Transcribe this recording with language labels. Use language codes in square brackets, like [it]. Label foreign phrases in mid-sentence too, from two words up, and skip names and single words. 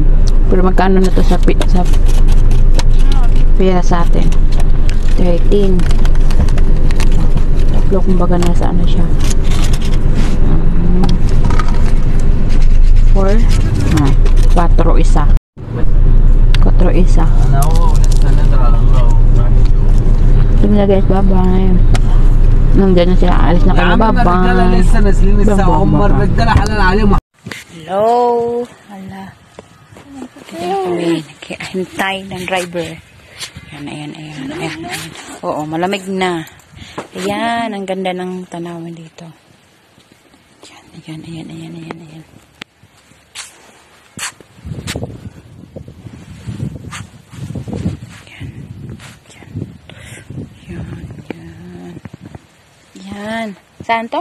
[tl] Pero magkano na to sa pera sa atin? 13. Tatlo kumbaga nasa ano siya. 4. 4 isa. 4 isa. [ar] أنا هو لسه نادر على الله. [tl] Ito na guys, bye-bye. Nandiyan na sila, alis na kayo, [ar] الرجالة [tl] bye-bye. [ar] لسه نازلين الساعة بابا، هم بابا. الرجالة حلال عليهم. [tl] Hello! Hala. Kita na kami. Hintay ng driver. Ayan. Oo, malamig na. Ayan, ang ganda ng tanawan dito. Ayan. Yan. Saan to?